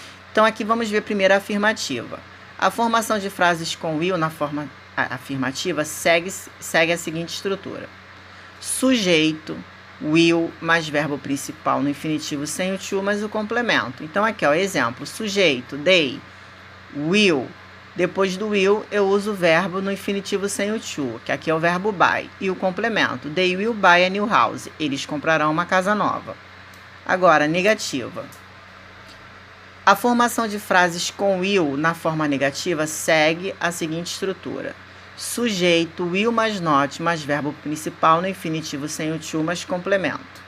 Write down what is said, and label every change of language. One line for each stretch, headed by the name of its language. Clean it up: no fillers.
Portuguese: Então, aqui vamos ver primeiro a afirmativa. A formação de frases com will na forma afirmativa segue a seguinte estrutura. Sujeito, will, mais verbo principal no infinitivo sem o to, mais o complemento. Então, aqui, ó, exemplo, sujeito, they, will. Depois do will, eu uso o verbo no infinitivo sem o to, que aqui é o verbo buy. E o complemento,
English: they will buy a new house.
Portuguese: Eles comprarão uma casa nova. Agora, negativa. A formação de frases com will na forma negativa segue a seguinte estrutura. Sujeito, will mais not, mais verbo principal no infinitivo sem o to, mais complemento.